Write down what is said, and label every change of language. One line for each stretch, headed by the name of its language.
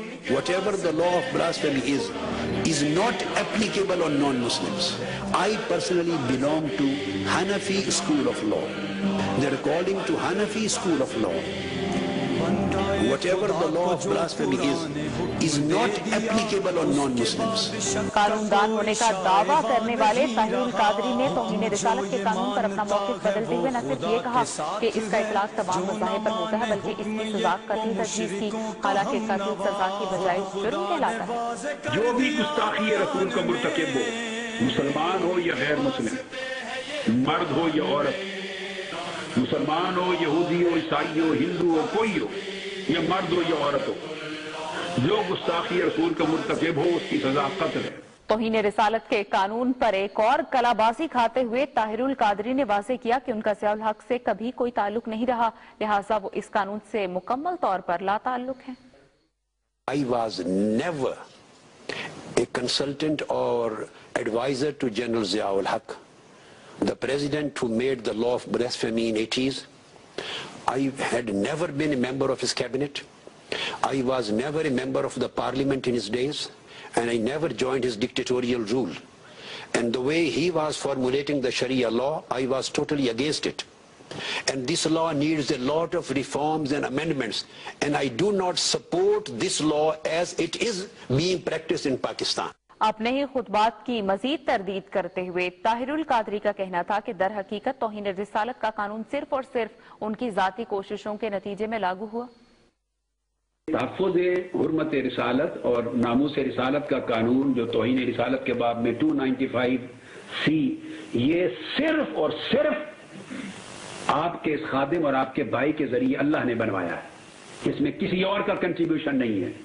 English: Whatever the law of blasphemy is not applicable on non-Muslims. I personally belong to Hanafi school of law. They're according to Hanafi school of law. Whatever the law of blasphemy is not applicable on non-Muslims.
Urdu: قانون دان ہونے کا دعویٰ کرنے والے طاہر القادری نے توہین رسالت کے قانون پر اپنا موقف بدلتے ہوئے نہ صرف یہ کہا کہ اس کا اطلاق تمام مذاہب پر ہوتا ہے بلکہ اس کی سزا قتل تجویز کی، حالانکہ قتل سزا کی بجائے جرم کہلاتا ہے۔ جو بھی گستاخی رسول کا مرتکب ہو، مسلمان ہو یا غیر مسلم، مرد ہو یا عورت، مسلمان ہو، یہودی ہو، عیسائی ہو، ہندو ہو، کوئی ہو، یا مرد ہو یا عورت ہو، جو گستاخی رسول کا مرتکب ہو اس کی سزا قتل ہے۔ توہین رسالت کے قانون پر ایک اور کلا بازی کھاتے ہوئے طاہر القادری نے واضح کیا کہ ان کا ضیاء الحق سے کبھی کوئی تعلق نہیں رہا، لہٰذا وہ اس قانون سے مکمل طور پر لا تعلق ہیں۔
English: I was never a consultant or advisor to General Zia-ul Haq, the president who made the law of blasphemy in 80s. I had never been a member of his cabinet. I was never a member of the parliament in his days, and I never joined his dictatorial rule. And the way he was formulating the Sharia law, I was totally against it. And this law needs a lot of reforms and amendments, and I do not support this law as it is being practiced in Pakistan.
Urdu: اپنے ہی خطبات کی مزید تردید کرتے ہوئے طاہر القادری کا کہنا تھا کہ در حقیقت توہین رسالت کا قانون صرف اور صرف ان کی ذاتی کوششوں کے نتیجے میں لاگو ہوا۔ تحفظ حرمت رسالت اور ناموس رسالت کا قانون جو توہین رسالت کے باب میں 295C، یہ صرف اور صرف آپ کے اس خادم اور آپ کے بھائی کے ذریعے اللہ نے بنوایا ہے، اس میں کسی اور کا کنٹریبیوشن نہیں ہے۔